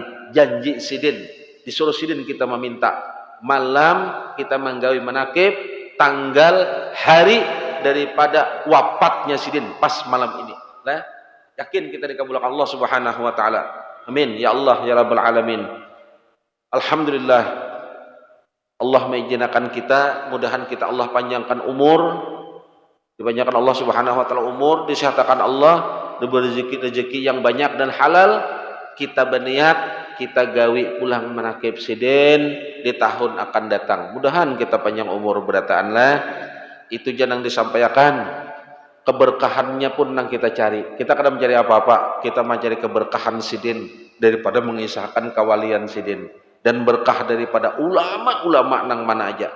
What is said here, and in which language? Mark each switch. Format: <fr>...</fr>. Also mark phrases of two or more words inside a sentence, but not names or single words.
<bjn>Janji sidin, disuruh sidin kita meminta. Malam kita menggawi manaqib tanggal hari daripada wafatnya sidin pas malam ini. Nah, yakin kita dikabulkan Allah</bjn> <ar>سبحانه وتعالى. آمين يا الله يا رب العالمين.</ar> <bjn>Alhamdulillah Allah mengizinkan kita, mudahan kita Allah panjangkan umur, dipanjangkan Allah</bjn> <ar>سبحانه وتعالى</ar> <bjn>umur, disehatkan Allah diberi rezeki yang banyak dan halal, kita berniat kita gawi pulang menakib siden di tahun akan datang. Mudahan kita panjang umur berataan lah. Itu jangan disampaikan. Keberkahannya pun yang kita cari. Kita kadang mencari apa-apa, kita mencari keberkahan sidin daripada mengisahkan kawalian sidin, dan berkah daripada ulama-ulama nang mana aja.</bjn>